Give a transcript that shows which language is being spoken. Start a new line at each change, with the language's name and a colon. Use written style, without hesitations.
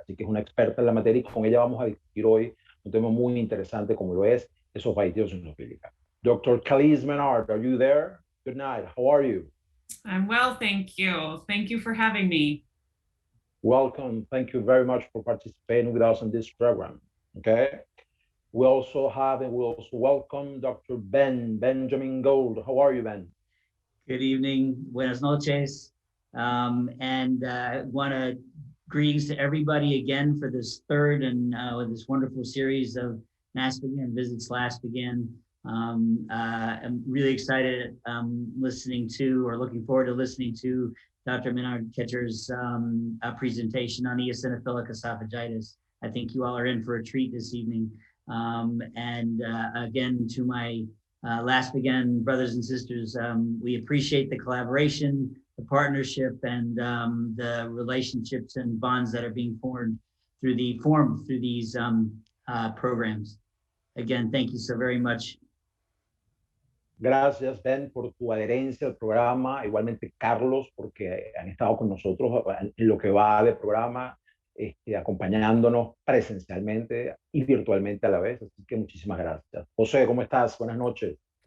Spanish: Así que es una experta en la materia y con ella vamos a discutir hoy un tema muy interesante como lo es esofagititis eosinofílica.
English: Dr. Calies Menard, are you there? Good night. How are you? I'm well, thank you. Thank you for having me. Welcome. Thank you very much for participating with us in this program. Okay. We also welcome Dr. Benjamin Gold. How are you, Ben? Good evening,
Spanish: buenas noches,
English: and want to greetings to everybody again for this third and this wonderful series of NASPGHAN visits LASPGHAN. I'm really excited listening to or looking forward to listening to Dr. Menard-Katcher's presentation on eosinophilic esophagitis. I think you all are in for a treat this evening. And again, to my LASPGHAN brothers and sisters, we appreciate the collaboration, the partnership, and the relationships and bonds that are being formed through these programs. Again, thank you so very much.
Spanish: Gracias, Ben, por tu adherencia al programa. Igualmente, Carlos, porque han estado con nosotros en lo que va del programa, acompañándonos presencialmente y virtualmente a la vez. Así que muchísimas gracias. José, ¿cómo estás? Buenas noches.